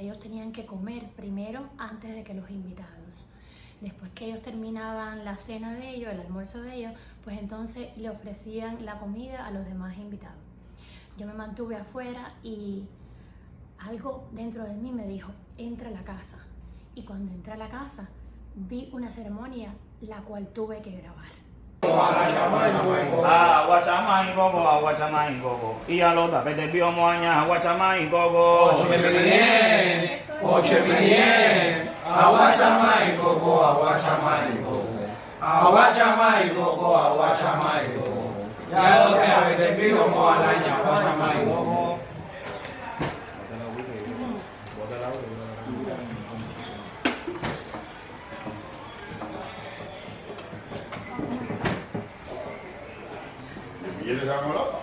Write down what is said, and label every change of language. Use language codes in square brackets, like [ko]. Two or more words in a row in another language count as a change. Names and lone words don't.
[es] Ellos tenían que comer primero antes de que los invitados. Después que ellos terminaban la cena de ellos, el almuerzo de ellos, pues entonces le ofrecían la comida a los demás invitados. Yo me mantuve afuera y algo dentro de mí me dijo, entra a la casa. Y cuando entré a la casa, vi una ceremonia la cual tuve que grabar. Aguachamay gogo, aguachamay gogo. Y a los tapete vio moaña, aguachamay gogo. Oche bien, aguachamay gogo, aguachamay gogo. Aguachamay gogo, aguachamay gogo. Ya lo tapete vio moaña, aguachamay gogo. ¿Y él se llama loco?